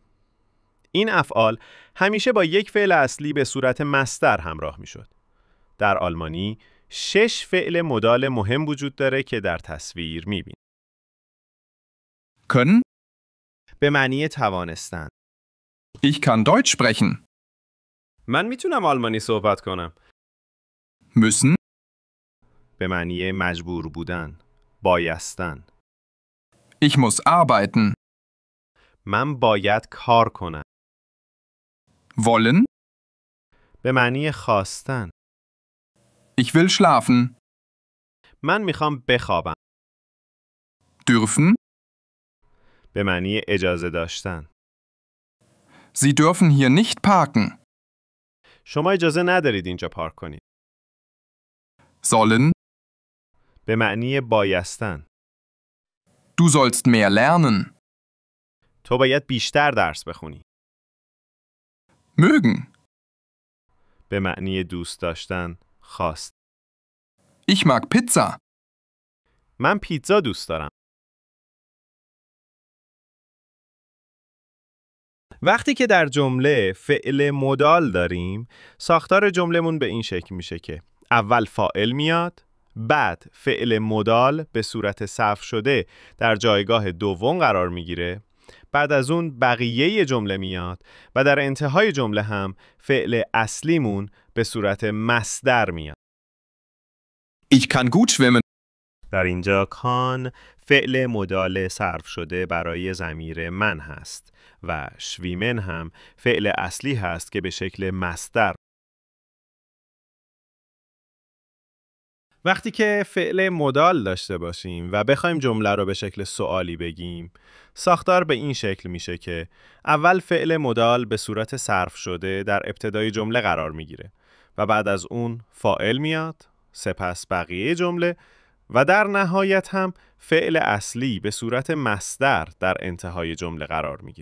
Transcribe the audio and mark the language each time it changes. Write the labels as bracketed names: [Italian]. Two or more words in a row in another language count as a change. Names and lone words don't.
[Persian] این افعال همیشه با یک فعل اصلی به صورت مصدر همراه میشد. در آلمانی 6 فعل مدال مهم وجود داره که در تصویر میبینید. [German] Können? [Persian] به معنی توانستن. [German] Ich kann Deutsch sprechen. [Persian] من میتونم آلمانی صحبت کنم. [German] Müssen? [Persian] به معنی مجبور بودن، بایستن. [German] Ich muss arbeiten. [Persian] من باید کار کنم. [German] Wollen? [Persian] به معنی خواستن. [German] Ich will schlafen. [Persian] من میخوام بخوابم. [German] Dürfen? [Persian] به معنی اجازه داشتن. [German] Sie dürfen hier nicht parken. [Persian] شما اجازه ندارید اینجا پارک کنید. [German] Sollen? [Persian] به معنی بایستن. [German] Du sollst mehr lernen. [Persian] تو باید بیشتر درس بخونی. [German] Mögen? [Persian] به معنی دوست داشتن، خواست. [German] Ich mag Pizza. [Persian] من پیتزا دوست دارم. وقتی که در جمله فعل مدال داریم، ساختار جملمون به این شکل میشه که اول فاعل میاد، بعد فعل مدال به صورت صرف شده در جایگاه دوم قرار میگیره، بعد از اون بقیه جمله میاد و در انتهای جمله هم فعل اصلیمون به صورت مصدر میاد. [German] Ich kann gut schwimmen. [Persian] در اینجا کان فعل مدال صرف شده برای ضمیر من هست و شویمن هم فعل اصلی هست که به شکل مصدر. وقتی که فعل مدال داشته باشیم و بخوایم جمله رو به شکل سوالی بگیم، ساختار به این شکل میشه که اول فعل مدال به صورت صرف شده در ابتدای جمله قرار میگیره و بعد از اون فاعل میاد، سپس بقیه جمله و در نهایت هم فعل اصلی به صورت مصدر در انتهای جمله قرار میگیره.